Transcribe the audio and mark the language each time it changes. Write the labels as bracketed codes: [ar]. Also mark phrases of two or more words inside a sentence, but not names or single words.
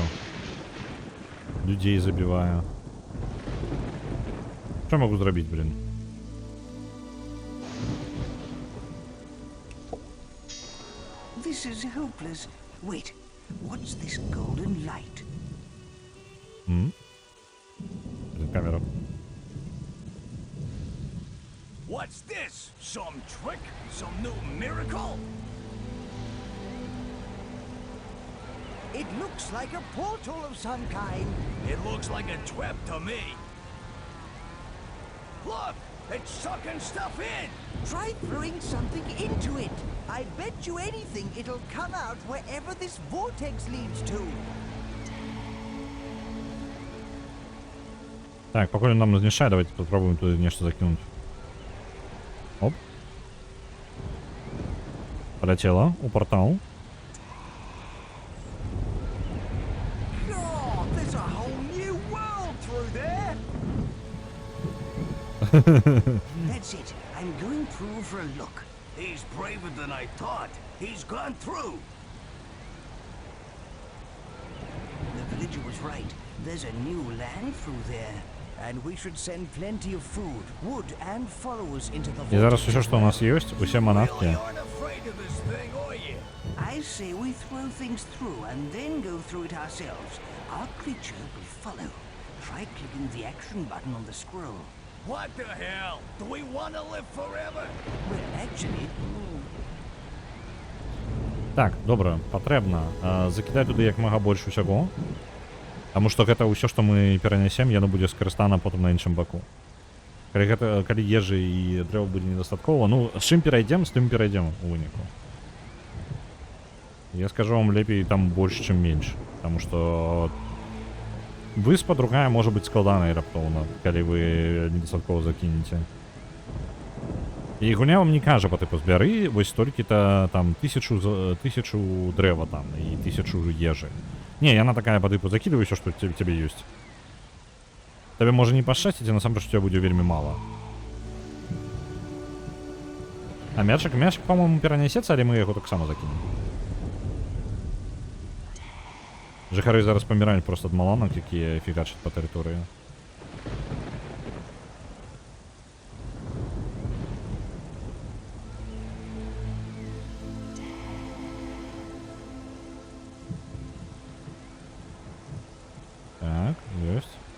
[be] Людзей забіваю. Што магу зрабіць, блин? [en] This is hopeless. Wait, what's this golden light? [be] Камера. [en] What's this? Some trick? Some new miracle? It looks like a portal of some kind. It looks like a trap to me. Look! It's sucking stuff in! Try throwing something into it. I bet you anything it'll come out wherever this vortex leads to. [be] Так, пакуль нам не знішае, давайте попробуем туди нешта закинуть. [ru] Оп. Полетела у портал. [en] Oh, there's a whole new world through there. That's it. I'm going through for a look. He's braver than I thought. He's gone through. The villager was right. There's a new land through there. And we should send plenty of food, wood, and followers into the [be] І зараз усе, що у нас є, усі манатки. [en] I say we throw things through and then go through it ourselves. Our creature will follow. Try clicking the action button on the scroll. What the hell? Do we want to live forever? Well, actually... [be] Так, добра, патрэбна закідаць туды як мага больш усяго. Таму што гэта ўсё, што мы перанясем, яно будзе скарыстана потым на іншым баку. Калі ежы і дрэва будзе недастаткова, ну, з чым перайдзем, з тым перайдзем у выніку. Я скажу вам, лепей там больш, чым менш. Таму што выспа другая можа быць складанай раптоўна, калі вы недастаткова закінеце. І гуня вам не кажа па тыпу збяры вось столькі-то там тысячу дрэва там і 1000 ежы. Не, яна такая па тыпу [ru] закидывай всё, [be] што цябе ёсць. [uk] Тебе може не пощастить, [be] а насамрэч у тебя будзе вельмі мала. А мячик, по-моему, перанесецца, але мы яго таксама закінем. Жыхары зараз паміраюць просто ад маланак, якія фігачаць па тэрыторыі. Так, ёсць.